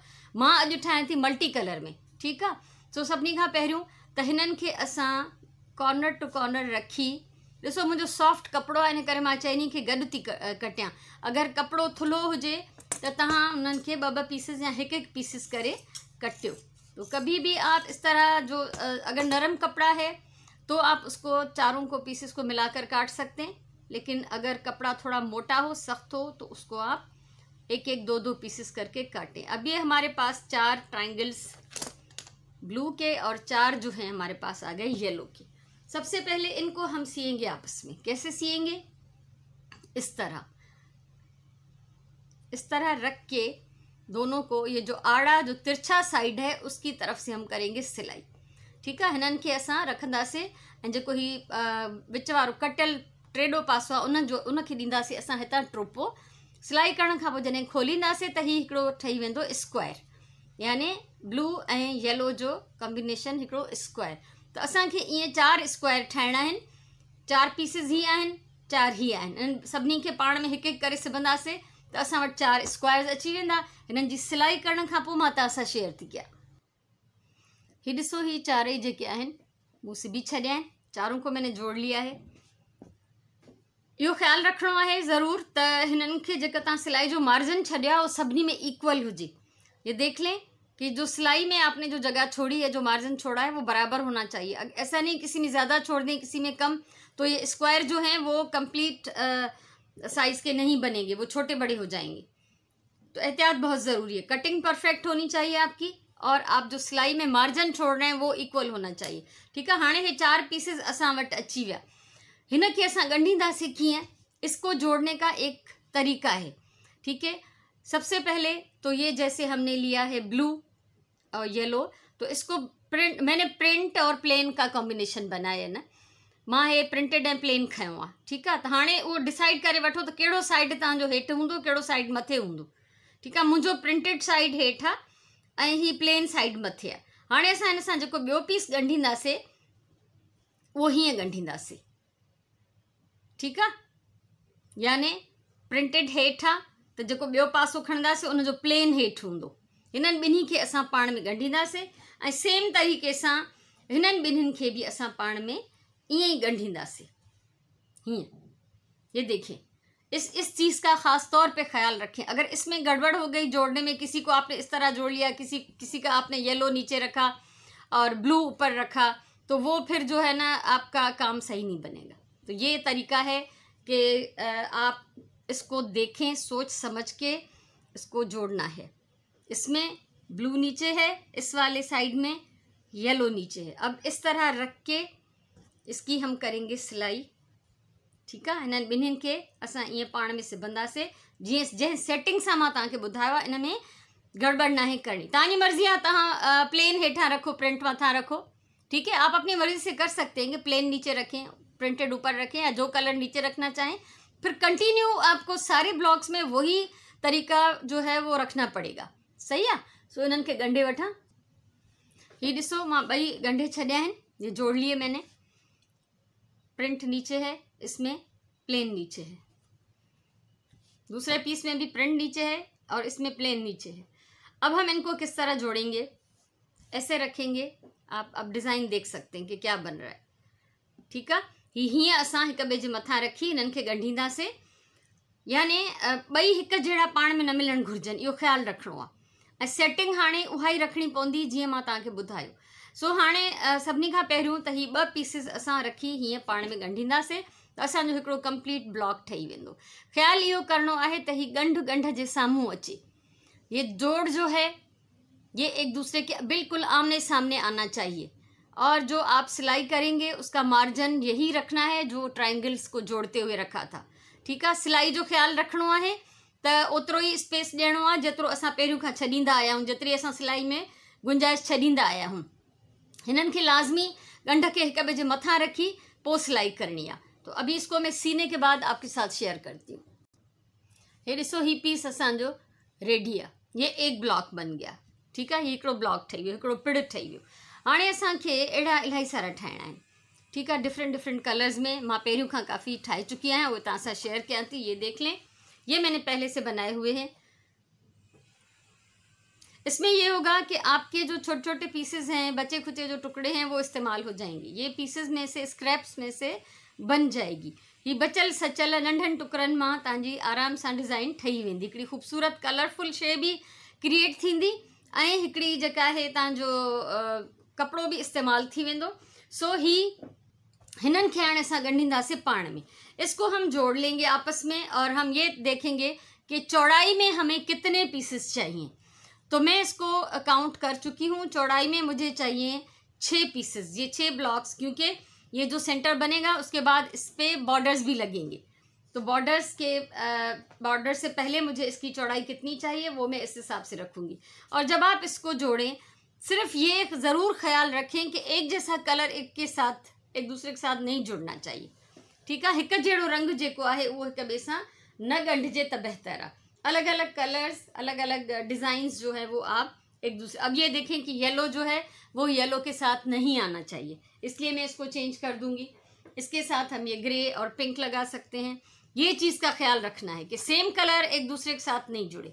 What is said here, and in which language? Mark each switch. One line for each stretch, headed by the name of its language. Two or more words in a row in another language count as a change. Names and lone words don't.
Sindhi: मां अॼु ठाहियां थी मल्टी कलर में। ठीकु आहे, सो सभिनी खां पहिरियों त हिननि खे असां कॉर्नर टू कॉर्नर रखी, ॾिसो मुंहिंजो सॉफ्ट कपिड़ो आहे, इन करे मां चइनी खे गॾु थी कटियां। अगरि कपिड़ो थुल्हो हुजे तो तहाँ उन्हनि खे ॿ पीसेस या हिकु पीसेस करे कटियो।
Hindi: तो कभी भी आप इस तरह जो अगर नरम कपड़ा है तो आप उसको चारों को पीसेस को मिलाकर काट सकते हैं, लेकिन अगर कपड़ा थोड़ा मोटा हो, सख्त हो, तो उसको आप एक एक दो पीसेस करके काटें। अब ये हमारे पास 4 ट्रायंगल्स ब्लू के और 4 जो हैं हमारे पास आ गए येलो के। सबसे पहले इनको हम सिएंगे आपस में। कैसे सिएंगे? इस तरह रख के दोनों को, ये जो आड़ा जो तिरछा साइड है उसकी तरफ से हम करेंगे सिलाई। ठीक है,
Sindhi: हिननि खे असां रखंदासीं ऐं जेको ही विच वारो कटियल टेढ़ो पासो आहे उनखे ॾींदासीं असां हितां टोपो। सिलाई करण खां पोइ जॾहिं खोलींदासीं त ही हिकिड़ो ठही वेंदो स्क्वायर, यानी ब्लू ऐं येलो जो कॉम्बिनेशन हिकिड़ो स्क्वायर। त असांखे ईअं 4 स्क्वायर ठाहिणा आहिनि। 4 पीसिस ही आहिनि, 4 ही आहिनि। इन सभिनी खे पाण में हिकु हिकु करे सिबंदासीं त असां वटि 4 स्क्वायर्स अची वेंदा। हिननि जी सिलाई करण खां पोइ मां तव्हां सां शेयर थी कयां। ही ॾिसो, ही 4 जेके आहिनि मूं सिबी छॾिया आहिनि,
Hindi: चारों को मैंने जोड़ लिया है।
Sindhi: इहो ख़्यालु रखिणो आहे ज़रूर त हिननि खे जेका तव्हां सिलाई जो मार्जिन छॾिया वो सभिनी में इक्वल हुजे।
Hindi: ये देख लें कि जो सिलाई में आपने जो जगह छोड़ी है, जो मार्जिन छोड़ा है, वो बराबर होना चाहिए। ऐसा नहीं किसी में ज़्यादा छोड़ दें, किसी में कम, तो ये स्क्वायर जो हैं वो कंप्लीट साइज़ के नहीं बनेंगे, वो छोटे बड़े हो जाएंगे। तो एहतियात बहुत ज़रूरी है।
English: cutting perfect
Hindi: होनी चाहिए आपकी, और आप जो सिलाई में मार्जिन छोड़ रहे हैं वो इक्वल होना चाहिए। ठीक है,
Sindhi: हाणे ये 4 पीसेस असां वटि अची विया। हिन खे असां ॻंढींदासीं कीअं?
Hindi: इसको जोड़ने का एक तरीका है। ठीक है, सबसे पहले तो ये जैसे हमने लिया है ब्लू और येलो, तो इसको मैंने प्रिंट और प्लेन का कॉम्बिनेशन बनाया है ना,
Sindhi: मां हे
English: printed and plain
Sindhi: खयो आहे। ठीकु आहे, त हाणे उहो डिसाइड करे वठो त कहिड़ो साइड तव्हांजो हेठि हूंदो, कहिड़ो साइड मथे हूंदो। ठीकु आहे, मुंहिंजो प्रिंटेड साइड हेठि आहे ऐं ही प्लेन साइड मथे आहे। हाणे असां हिन सां जेको ॿियो पीस ॻंढींदासीं उहो हीअं ॻंढींदासीं। ठीकु आहे, याने प्रिंटेड हेठि आहे त जेको ॿियो पासो खणंदासीं उनजो प्लेन हेठि हूंदो। हिननि ॿिन्ही खे असां पाण में ॻंढींदासीं ऐं सेम तरीक़े सां हिननि ॿिन्हिनि खे बि असां पाण में ईअं ही ॻंढींदासीं, हीअं।
Hindi: ये देखें, इस चीज़ का ख़ास तौर पे ख्याल रखें। अगर इसमें गड़बड़ हो गई जोड़ने में, किसी को आपने इस तरह जोड़ लिया, किसी का आपने येलो नीचे रखा और ब्लू ऊपर रखा, तो वो फिर जो है ना आपका काम सही नहीं बनेगा। तो ये तरीका है कि आप इसको देखें, सोच समझ के इसको जोड़ना है। इसमें ब्लू नीचे है, इस वाले साइड में येलो नीचे है। अब इस तरह रख के इसकी हम करेंगे सिलाई। ठीक है,
Sindhi: हिननि ॿिन्हिनि खे असां ईअं पाण में सिबंदासीं जंहिं सेटिंग सां मां तव्हांखे ॿुधायो आहे। इन में गड़बड़ ना है करनी, तव्हांजी मर्ज़ी आहे। तव्हां प्लेन हेठां रखो, प्रिंट मथां रखो।
Hindi: ठीक है, आप अपनी मर्ज़ी से कर सकते हैं कि प्लेन नीचे रखें, प्रिंटेड ऊपर रखें, या जो कलर नीचे रखना चाहें। फिर कंटिन्यू आपको सारे ब्लॉक्स में वही तरीका जो है वो रखना पड़ेगा। सही है,
Sindhi: सो इन्हनि खे ॻंढे वठां। ये ॾिसो, मां ॿई ॻंढे छॾिया आहिनि,
Hindi: ये जोड़ लिए मैंने। प्रिंट नीचे है, इसमें प्लेन नीचे है, दूसरे पीस में भी प्रिंट नीचे है और इसमें प्लेन नीचे है। अब हम इनको किस तरह जोड़ेंगे, ऐसे रखेंगे। आप अब डिज़ाइन देख सकते हैं कि क्या बन रहा है। ठीक है,
Sindhi: हीअं असां हिक ॿिए जे मथां रखी हिननि खे ॻंढींदासीं, यानी ॿई हिक जहिड़ा पाण में न मिलणु घुरिजनि, इहो ख़्यालु रखिणो आहे। ऐं सेटिंग हाणे उहा ई रखणी पवंदी जीअं मां तव्हांखे ॿुधायो। सो हाणे सभिनी खां पहिरियों त हीअ 2 पीसिस असां रखी हीअं पाण में ॻंढींदासीं त असांजो हिकिड़ो कंप्लीट ब्लॉक ठही वेंदो। ख़्यालु इहो करिणो आहे त हीअ ॻंढ जे साम्हूं अचे। ये जोड़ जो है ये एक दूसरे के बिल्कुल आमने सामने आना चाहिए, और जो आप सिलाई करेंगे उसका मार्जिन यही रखना है जो ट्रायंगल्स को जोड़ते हुए रखा था।
Hindi: ठीक है,
Sindhi: सिलाई जो ख़्यालु रखिणो आहे त ओतिरो ई स्पेस ॾियणो आहे जेतिरो असां पहिरियों खां छॾींदा आया आहियूं, जेतिरी असां सिलाई में गुंजाइश छॾींदा आया आहियूं। हिननि खे लाज़मी ॻंढ के हिक ॿिए जे मथां रखी पोइ सिलाई करणी आहे।
Hindi: तो अभी इसको मैं सीने के बाद आपके साथ शेयर करती हूँ।
Sindhi: ये ॾिसो, ही पीस असांजो रेडी आहे,
Hindi: ये एक ब्लॉक बन गया। ठीक है,
Sindhi: ये हिकिड़ो ब्लॉक ठही वियो, हिकिड़ो पिड़ ठही वियो। हाणे असांखे अहिड़ा इलाही सारा ठाहिणा आहिनि। ठीक है, डिफरेंट कलर्स में मां पहिरियों खां काफ़ी ठाहे चुकी आहियां, उहे तव्हां सां शेयर कयां थी।
Hindi: ये देख लें, ये मैंने पहले से बनाए हुए हैं। इसमें ये होगा कि आपके जो छोटे छोटे पीसेस हैं, बचे खुचे जो टुकड़े हैं, वो इस्तेमाल हो जाएंगे। ये पीसेस में से, स्क्रैप्स में से बन जाएगी।
Sindhi: ये बचल सचल नंढनि टुकड़नि मां तव्हांजी आराम सां डिज़ाइन ठही वेंदी। हिकिड़ी ख़ूबसूरत कलरफुल शइ बि क्रिएट थींदी ऐं हिकिड़ी जेका आहे तव्हांजो कपिड़ो बि इस्तेमालु थी वेंदो। सो हिननि खे हाणे असां ॻंढींदासीं पाण में।
Hindi: इसको हम जोड़ लेंगे आपस में और हम ये देखेंगे कि चौड़ाई में हमें कितने पीसेस चाहिए। तो मैं इसको काउंट कर चुकी हूँ। चौड़ाई में मुझे चाहिए 6 पीसेस, ये 6 ब्लॉक्स, क्योंकि ये जो सेंटर बनेगा उसके बाद इस पे बॉर्डर्स भी लगेंगे। तो बॉर्डर से पहले मुझे इसकी चौड़ाई कितनी चाहिए वो मैं इस हिसाब से रखूँगी। और जब आप इसको जोड़ें, सिर्फ ये ज़रूर ख्याल रखें कि एक जैसा कलर एक दूसरे के साथ नहीं जुड़ना चाहिए। ठीक है,
Sindhi: हिक जहिड़ो रंग जेको आहे उहो हिक ॿिए सां न ॻंढिजे त बहितर आहे।
Hindi: अलग अलग कलर्स, अलग अलग डिज़ाइंस जो है वो आप एक दूसरे, अब ये देखें कि येलो जो है वो येलो के साथ नहीं आना चाहिए, इसलिए मैं इसको चेंज कर दूंगी। इसके साथ हम ये ग्रे और पिंक लगा सकते हैं। ये चीज़ का ख्याल रखना है कि
English: same colour
Hindi: एक दूसरे के साथ नहीं जुड़े।